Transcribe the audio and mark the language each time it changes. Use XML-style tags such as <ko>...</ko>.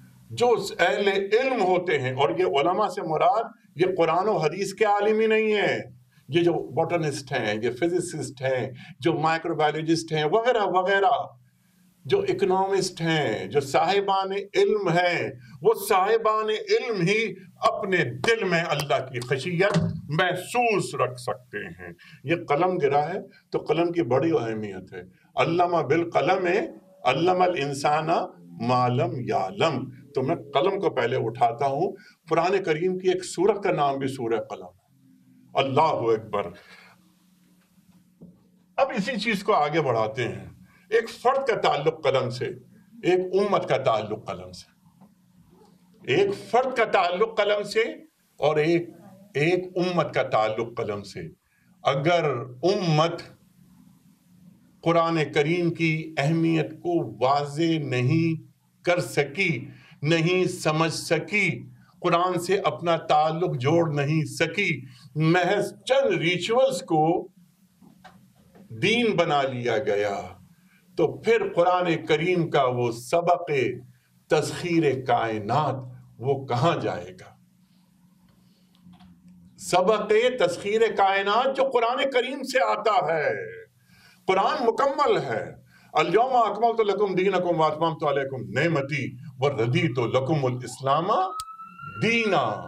<ur>جو اہل علم ہوتے ہیں، اور یہ علماء سے مراد یہ قرآن و حدیث کے عالم ہی نہیں ہیں، یہ جو بوٹنسٹ ہیں، یہ فزسسٹ ہیں، جو مائکرو بایولوجسٹ ہیں وغیرہ وغیرہ، جو اکنامسٹ ہیں، جو صاحبان علم ہیں، وہ صاحبان علم ہی اپنے دل میں اللہ کی خشیت محسوس رکھ سکتے ہیں. یہ قلم گرا ہے تو قلم کی بڑی اہمیت ہے.</ur> <ar>علم بالقلم علم الانسان ما لم یعلم.</ar> <ur>تو میں قلم کو پہلے اٹھاتا ہوں. قرآن کریم کی ایک سورہ کا نام بھی سورہ قلم ہے. اللہ اکبر. اب اسی چیز کو آگے بڑھاتے ہیں. ایک فرد کا تعلق قلم سے، ایک امت کا تعلق قلم سے. ایک فرد کا تعلق قلم سے اور ایک امت کا تعلق قلم سے. اگر امت قرآن کریم کی اہمیت کو واضح نہیں کر سکی، نہیں سمجھ سکی، قرآن سے اپنا تعلق جوڑ نہیں سکی، محض چند ریچولز کو دین بنا لیا گیا، تو پھر قرآن کریم کا وہ سبق تسخیر کائنات وہ کہاں جائے گا؟ سبق تسخیر کائنات جو قرآن کریم سے آتا ہے. قرآن مکمل ہے.</ur> <ar>الیوم اکملت لکم دینکم واتممت علیکم نعمتی وردیت لکم الاسلام دینا.</ar>